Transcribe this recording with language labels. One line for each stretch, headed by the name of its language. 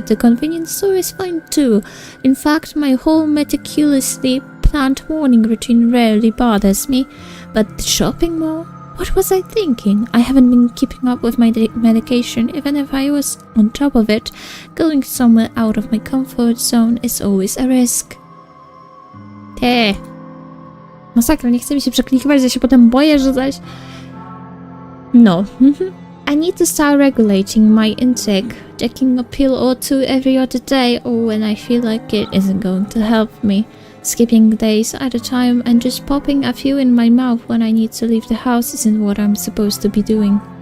English: The convenience store is fine too. In fact, my whole meticulously planned morning routine rarely bothers me. But the shopping mall? What was I thinking? I haven't been keeping up with my medication, even if I was on top of it. Going somewhere out of my comfort zone is always a risk.
Polish: Masakra, nie chcę mi się przeklikiwać, ja się potem boję, że zaś... No.
English: I need to start regulating my intake. Taking a pill or two every other day or when I feel like it isn't going to help me. Skipping days at a time and just popping a few in my mouth when I need to leave the house isn't what I'm supposed to be doing.